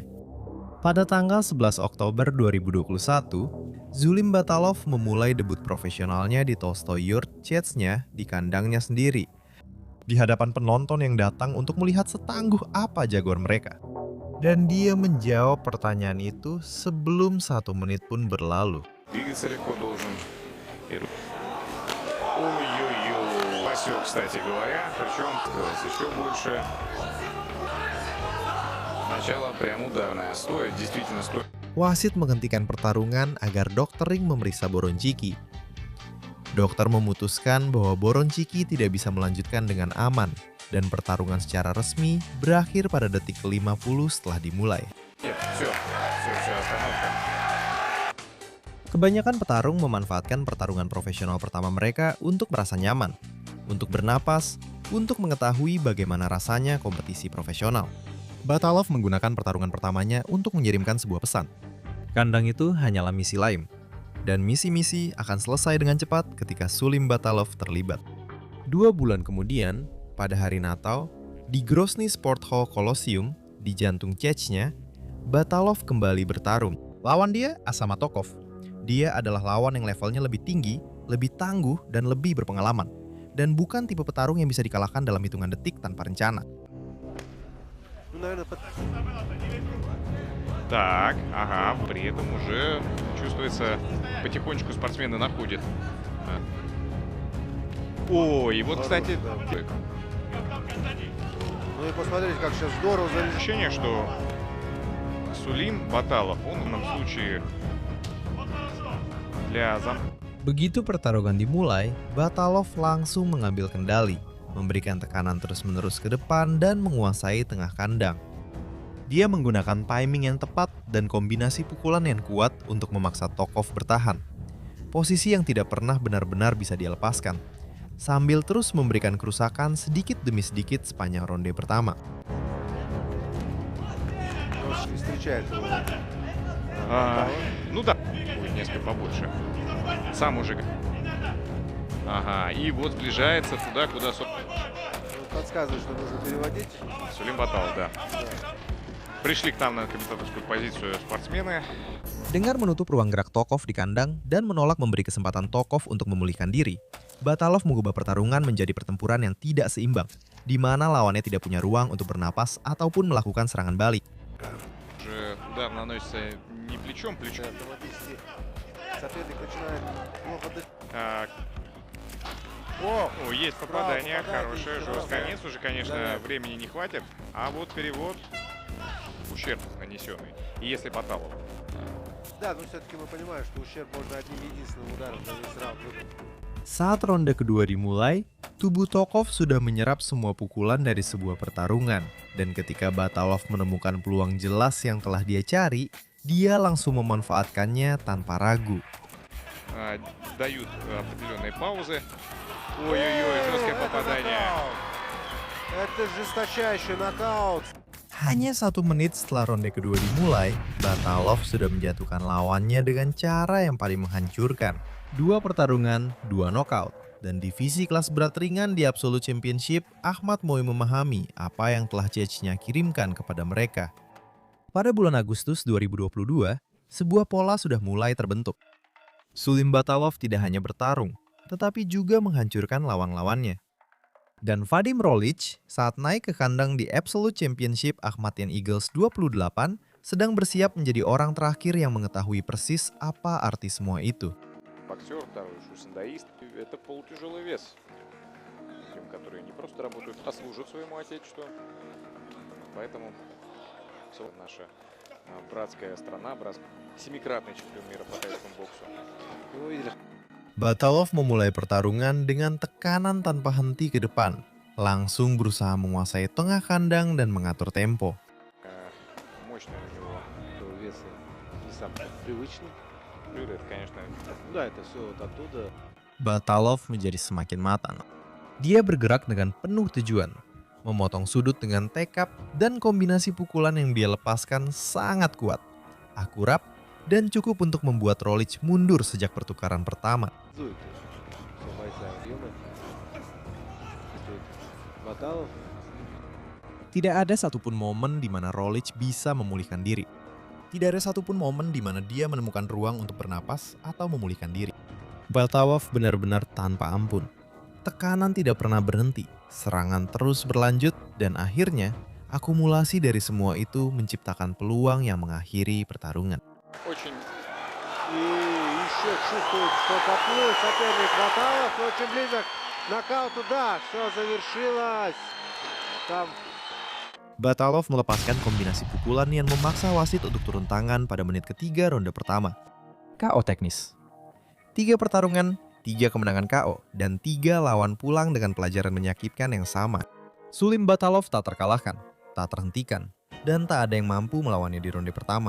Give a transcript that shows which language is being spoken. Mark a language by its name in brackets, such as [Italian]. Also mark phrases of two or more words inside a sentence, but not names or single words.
[Indonesian] Pada tanggal 11 Oktober 2021, Sulim Batalov memulai debut profesionalnya di Tolstoy Yurt, Chechnya di kandangnya sendiri, di hadapan penonton yang datang untuk melihat setangguh apa jagoan mereka. Dan dia menjawab pertanyaan itu sebelum 1 menit pun berlalu. [Russian] Двигаться легко должен. Ой-ой-ой. Спасёк, кстати говоря. Причем еще больше. Начало прям ударное. Стоит, действительно стоит. [Indonesian] Wasit menghentikan pertarungan agar dokter ring memeriksa Boronciki. Dokter memutuskan bahwa Boronciki tidak bisa melanjutkan dengan aman, dan pertarungan secara resmi berakhir pada detik ke-50 setelah dimulai. [Russian] Все, остановка. [Indonesian] Kebanyakan petarung memanfaatkan pertarungan profesional pertama mereka untuk merasa nyaman, untuk bernapas, untuk mengetahui bagaimana rasanya kompetisi profesional. Batalov menggunakan pertarungan pertamanya untuk mengirimkan sebuah pesan. Kandang itu hanyalah misi lain, dan misi-misi akan selesai dengan cepat ketika Sulim Batalov terlibat. 2 bulan kemudian, pada hari Natal, di Grozny Sport Hall Colosseum, di jantung Chechnya, Batalov kembali bertarung. Lawan dia Asamatokov. Dia adalah lawan yang levelnya lebih tinggi, lebih tangguh, dan lebih berpengalaman. Dan bukan tipe petarung yang bisa dikalahkan dalam hitungan detik tanpa rencana. [Russian] Так, ага, при этом уже чувствуется, потихонечку спортсмены находят. О, и вот, кстати, Ну и посмотрите, как сейчас здорово зависит. ощущение, что Сулим Баталов, он в данном случае для [Indonesian] Begitu pertarungan dimulai, Batalov langsung mengambil kendali, memberikan tekanan terus-menerus ke depan dan menguasai tengah kandang. Dia menggunakan timing yang tepat dan kombinasi pukulan yang kuat untuk memaksa Tokov bertahan. Posisi yang tidak pernah benar-benar bisa dia lepaskan, sambil terus memberikan kerusakan sedikit demi sedikit sepanjang ronde pertama. [Russian] Встречает его. ну да, будет несколько побольше. Сам уже. Ага, и вот сближается туда, куда Подсказывает, что нужно переводить. Сулим Баталов, да. Пришли к нам на комментаторскую позицию спортсмены. [Indonesian] Dengan menutup ruang gerak Tokov di kandang dan menolak memberi kesempatan Tokov untuk memulihkan diri, Batalov mengubah pertarungan menjadi pertempuran yang tidak seimbang, di mana lawannya tidak punya ruang untuk bernapas ataupun melakukan serangan balik. [Russian] Уже удар наносится не плечом. Автоматически соперник начинает плохо дышать. Так. О, О, есть попадание, попадание, хорошее, здорово. жесткое. Конец уже, конечно, Да. времени не хватит. А вот перевод, ущерб нанесенный. И если Баталов. да, но все-таки мы понимаем, что ущерб можно одним единственным ударом за весь раунд выполнить. [Indonesian] Saat ronde kedua dimulai, tubuh Tokov sudah menyerap semua pukulan dari sebuah pertarungan. Dan ketika Batalov menemukan peluang jelas yang telah dia cari, dia langsung memanfaatkannya tanpa ragu. [Russian] Дают определенные паузы. Ой-ой-ой, жесткое попадание. Это жесточайший нокаут. [Indonesian] Hanya 1 menit setelah ronde kedua dimulai, Batalov sudah menjatuhkan lawannya dengan cara yang paling menghancurkan. 2 pertarungan, 2 knockout. Dan divisi kelas berat ringan di Absolute Championship, Ahmad mulai memahami apa yang telah Chechnya kirimkan kepada mereka. Pada bulan Agustus 2022, sebuah pola sudah mulai terbentuk. Sulim Batalov tidak hanya bertarung, tetapi juga menghancurkan lawan-lawannya. Dan Vadim Rolich saat naik ke kandang di Absolute Championship Akhmatian Eagles 28 sedang bersiap menjadi orang terakhir yang mengetahui persis apa arti semua itu. [Russian] Боксер, второй шусандаист. Это полутяжелый вес. Тем, которые не просто работают, а служат своему отечеству. Поэтому наша братская страна, семикратный чемпион мира по тайскому боксу. Вы видели? [Indonesian] Batalov memulai pertarungan dengan tekanan tanpa henti ke depan, langsung berusaha menguasai tengah kandang dan mengatur tempo. [Russian] Мощный у него. Вес не самый привычный. Блюдо, это, конечно, Да, это все вот оттуда. [Indonesian] Batalov menjadi semakin matang. Dia bergerak dengan penuh tujuan, memotong sudut dengan tekap dan kombinasi pukulan yang dia lepaskan sangat kuat, akurat, dan cukup untuk membuat Rolich mundur sejak pertukaran pertama. [Russian] Все бойцы объемы. Баталов. [Indonesian] Tidak ada satupun momen di mana Rolich bisa memulihkan diri. Tidak ada satupun momen di mana dia menemukan ruang untuk bernapas atau memulihkan diri. Batalov benar-benar tanpa ampun. Tekanan tidak pernah berhenti, serangan terus berlanjut, dan akhirnya akumulasi dari semua itu menciptakan peluang yang mengakhiri pertarungan. [Russian] очень И еще чувствует, что поплыл соперник Баталов. Очень близок к нокауту. Да, все завершилось. Там [Indonesian] Batalov melepaskan kombinasi pukulan yang memaksa wasit untuk turun tangan pada menit ketiga ronde pertama. KO teknis. 3 pertarungan, 3 kemenangan KO, dan 3 lawan pulang dengan pelajaran menyakitkan yang sama. Sulim Batalov tak terkalahkan, tak terhentikan, dan tak ada yang mampu melawannya di ronde pertama.